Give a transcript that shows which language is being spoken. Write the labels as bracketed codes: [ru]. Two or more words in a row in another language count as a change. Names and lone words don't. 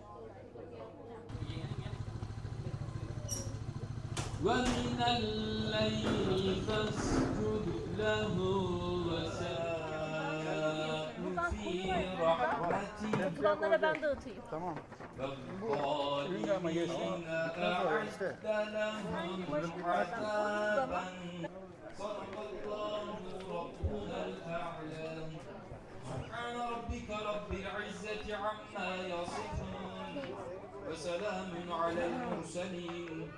[ar] ومن الليل فاسجد له وسبح في رحمته [tr] Kulaklara ben dağıtayım. Tamam. [ar] والظالمين أعد لهم عذابا صدق الله ربنا الأعلى سبحان ربك رب العزة عما يصفون وسلام على المرسلين